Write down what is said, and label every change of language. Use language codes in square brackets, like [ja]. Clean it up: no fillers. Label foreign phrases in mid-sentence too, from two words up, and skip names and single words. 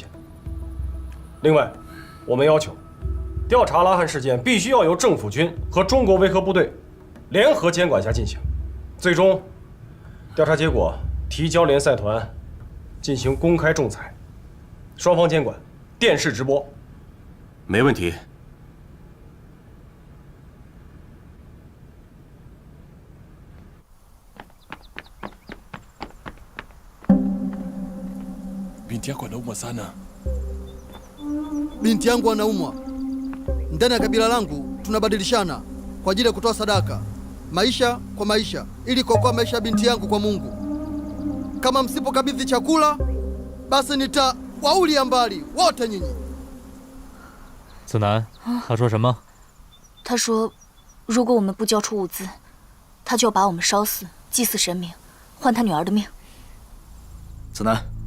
[zh] 另外，我们要求调查拉汉事件必须要由政府军和中国维和部队联合监管下进行，最终调查结果提交联赛团进行公开仲裁，双方监管，电视直播。没问题。 [sw] Binti yako anaumwa sana. Binti yangu anaumwa. Ndani ya kabila langu tunabadilishana kwa ajili ya kutoa sadaka, maisha kwa maisha, ili kuokoa maisha ya binti yangu kwa Mungu. Kama msipokabidhi chakula, basi nitawaulia mbali wote nyinyi. [zh] 子南，他说什么？他说，如果我们不交出物资，他就要把我们烧死，祭祀神明，换他女儿的命。子南，